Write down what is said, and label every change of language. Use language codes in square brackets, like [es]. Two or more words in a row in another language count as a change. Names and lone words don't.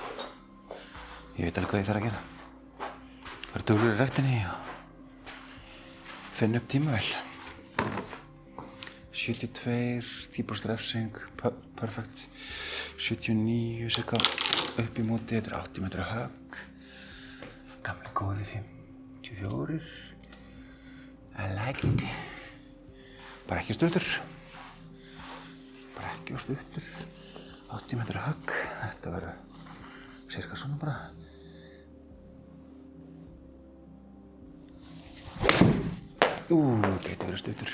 [is] Ég veit alveg hvað ég þarf að gera. Vera duglegur í ræktinni og finna upp tímavél. 72, 10% refsing, perfect. 79, cirka upp í móti, þetta er 80 metra högg. Gamli góði 54. [en] I like it. [is] Bara ekki stuttur. 80 metra högg. Þetta verður cirka svona bara. Gæti verið stuttur.